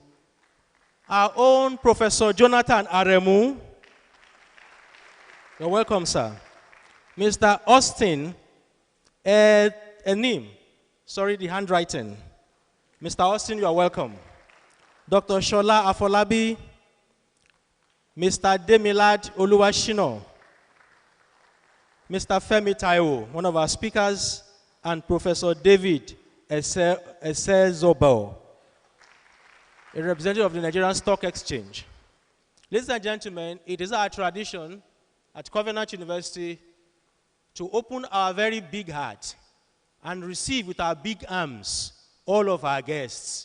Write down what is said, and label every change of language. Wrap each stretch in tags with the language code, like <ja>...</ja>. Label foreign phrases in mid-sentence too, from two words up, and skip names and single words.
<en>Our own Professor Jonathan Aremu. You're welcome, sir. Mr. Austin Enim. Sorry, the handwriting. Mr. Austin, you are welcome. Dr. Shola Afolabi. Mr. Demilad Oluwashino. Mr. Femi Taiwo, one of our speakers, and Professor David Esezobel, a representative of the Nigerian Stock Exchange. Ladies and gentlemen, it is our tradition at Covenant University to open our very big heart and receive with our big arms all of our guests.</en>